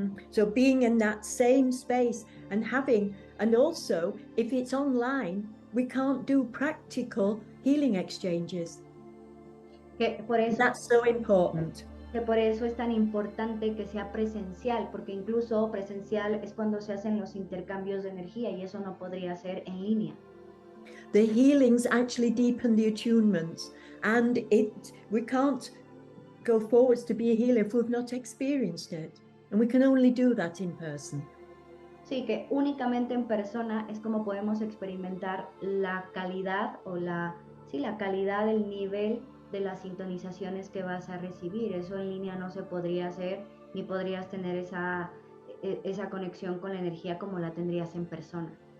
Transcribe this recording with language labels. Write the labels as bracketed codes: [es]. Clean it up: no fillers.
[en] So being in that same space and also if it's online, we can't do practical healing exchanges. [es] Que por eso, [en] that's so important. [es] Que por eso es tan importante que sea presencial, porque incluso presencial es cuando se hacen los intercambios de energía, y eso no podría ser en línea. [en] The healings actually deepen the attunements, and we can't go forwards to be a healer if we've not experienced it, and we can only do that in person. [es] Sí, que únicamente en persona es como podemos experimentar la calidad o la calidad del nivel de las sintonizaciones que vas a recibir. Eso en línea no se podría hacer, ni podrías tener esa conexión con la energía como la tendrías en persona.